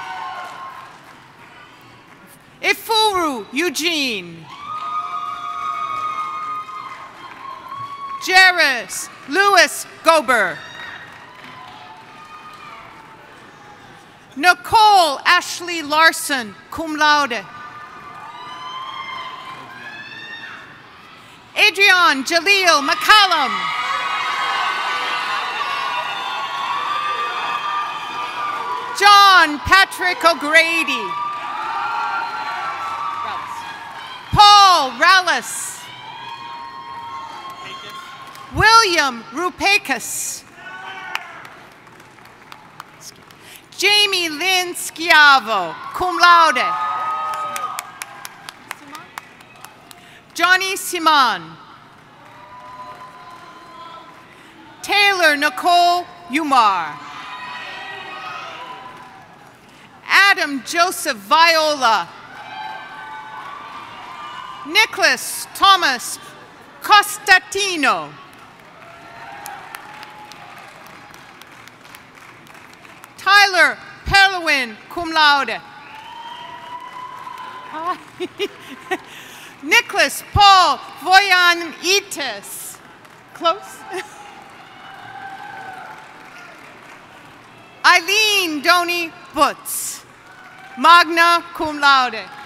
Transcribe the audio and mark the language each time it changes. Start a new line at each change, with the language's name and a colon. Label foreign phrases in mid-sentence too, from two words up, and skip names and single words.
English: Ifuru Eugene. Jairus Lewis Gober. Nicole Ashley Larson,
Latin: cum laude.
English: Adrian Jaleel McCallum. John Patrick O'Grady. Paul Rallis. William Rupakis. Jamie Lynn Schiavo,
Latin: cum laude.
English: Johnny Simon. Taylor Nicole Umar. Adam Joseph Viola. Nicholas Thomas Costatino. Tyler Perlwin,
Latin: cum laude.
English: Nicholas Paul Voyanitis. Close. Eileen Donny Butz,
Latin: magna cum laude.